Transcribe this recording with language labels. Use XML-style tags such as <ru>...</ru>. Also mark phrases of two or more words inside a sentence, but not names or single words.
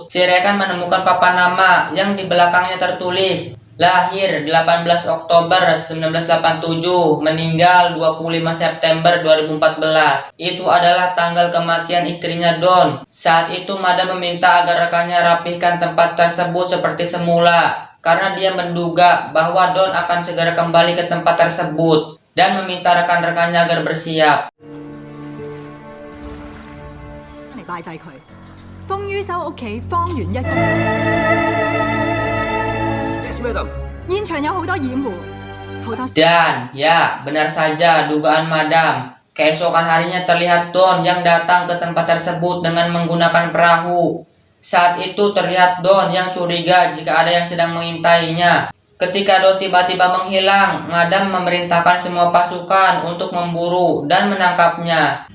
<id>Si rekan menemukan papan nama yang di belakangnya tertulis lahir 18 Oktober 1987, meninggal 25 September 2014. Itu adalah tanggal kematian istrinya Don. Saat itu Madam meminta agar rekannya rapihkan tempat tersebut seperti semula, karena dia menduga bahwa Don akan segera kembali ke tempat tersebut dan meminta rekan-rekannya agar bersiap.</id> <yue>嚟拜祭佢，封於修屋企方圓1公里。</yue> <en>Yes, madam.</en> <yue>現場有好多掩護，好多。</yue> <id>Dan ya, benar saja dugaan Madam. Keesokan harinya terlihat Don yang datang ke tempat tersebut dengan menggunakan perahu. Saat itu terlihat Don yang curiga jika ada yang sedang mengintainya. Ketika Don tiba-tiba menghilang, Madam memerintahkan semua pasukan untuk memburu dan menangkapnya.</id>